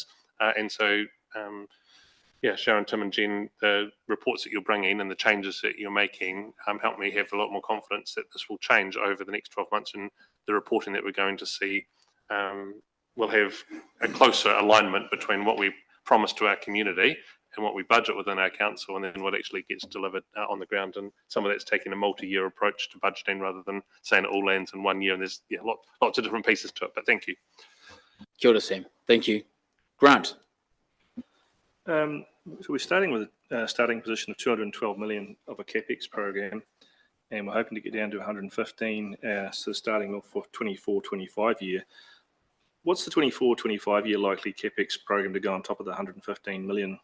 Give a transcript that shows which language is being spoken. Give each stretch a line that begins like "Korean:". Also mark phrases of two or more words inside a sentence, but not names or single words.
English: And so, Sharon, Tim and Jen, the reports that you're bringing and the changes that you're making help me have a lot more confidence that this will change over the next 12 months, and the reporting that we're going to see will have a closer alignment between what we promise to our community and what we budget within our council, and then what actually gets delivered on the ground. And some of that's taking a multi-year approach to budgeting rather than saying it all lands in 1 year. And there's lots of different pieces to it. But thank you.
Māori: Kia ora, Sam.
English: Thank you. Grant. So we're starting with a starting position of 212 million of a CapEx program, and we're hoping to get down to 115, so starting off for 24-25 year. What's the 24-25 year likely CapEx program to go on top of the 115 million?